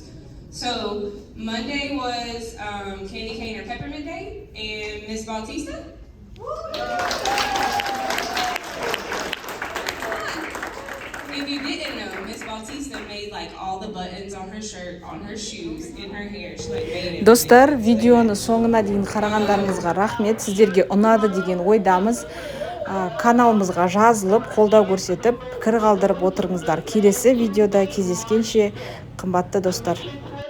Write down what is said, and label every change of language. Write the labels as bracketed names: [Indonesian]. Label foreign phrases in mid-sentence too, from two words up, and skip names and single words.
[English] So Monday was Candy Cane or Peppermint Day, and Miss Bautista. If you didn't know, Miss Bautista made like all the buttons on her shirt, on her shoes, in her hair. She like made it. [Kazakh] Достар, видеоны соңына дейін қарағандарыңызға рахмет. Сіздерге ұнады деген ойдамыз. Каналымызға жазылып, қолдау көрсетіп, пікір қалдырып отырыңыздар. Келесі видеода кездескенше, қымбатты достар.